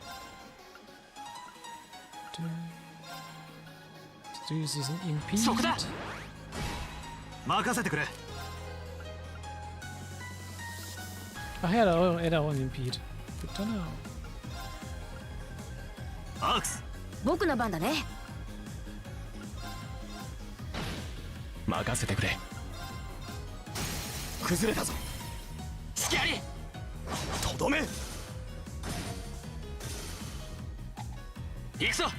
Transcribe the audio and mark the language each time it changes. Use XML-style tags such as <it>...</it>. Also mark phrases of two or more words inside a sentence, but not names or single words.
<ja>そこだ。任せてくれ。</ja> <de>Ach ja, da hat auch einen Impede.</de> <en>Good to know.</en> <ja>アークス。僕の番だね。任せてくれ。崩れたぞ。隙あり。とどめ。行くぞ。</ja>